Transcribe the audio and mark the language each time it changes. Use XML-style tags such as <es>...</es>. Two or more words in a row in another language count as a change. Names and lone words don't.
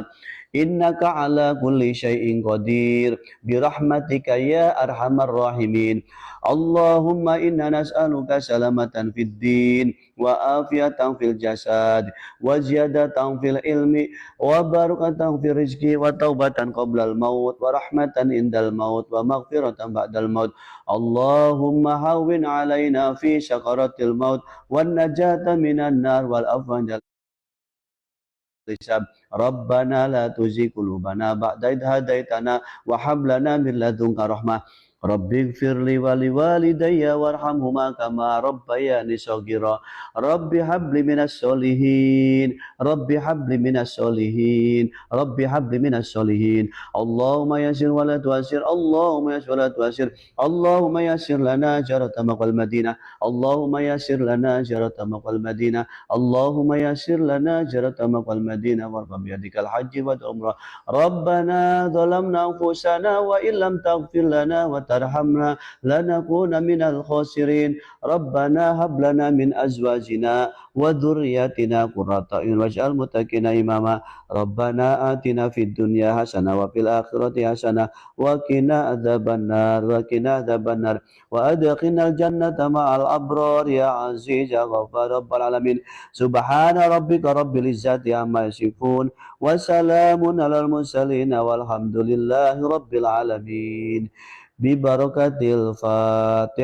<ar>إنك على كل شيء قدير برحمتك يا أرحم الراحمين. اللهم إنا نسألك سلامة في الدين وعافية في الجسد وزيادة في العلم وبركة في الرزق وتوبة قبل الموت ورحمة عند الموت ومغفرة بعد الموت. اللهم هون علينا في سكرات الموت والنجاة من النار والعفو عند الحساب. ربنا لا تزغ قلوبنا بعد إذ هديتنا وهب لنا من لدنك رحمة. رب اغفر لي ولوالدي وارحمهما كما ربياني صغيرا. رب هب لي من الصالحين. رب هب لي من الصالحين. رب هب لي من الصالحين. اللهم يسر ولا تعسر. اللهم يسر ولا تعسر. اللهم يسر لنا زيارة مكة المدينة. اللهم يسر لنا زيارة مكة المدينة. اللهم يسر لنا زيارة مكة المدينة وارفع بيدك الحج والعمرة. ربنا ظلمنا أنفسنا وإن لم تغفر لنا وترحمنا لنكونن من الخاسرين. ربنا هب لنا من أزواجنا وذرياتنا قرة أعين واجعلنا للمتقين إماما. ربنا آتنا في الدنيا حسنة وفي الآخرة حسنة وقنا عذاب النار وقنا عذاب النار وأدخلنا الجنة مع الأبرار يا عزيز يا غفار رب العالمين. سبحان ربك رب العزة عما يصفون وسلام على المرسلين والحمد لله رب العالمين. ببركة الفاتحة.</ar>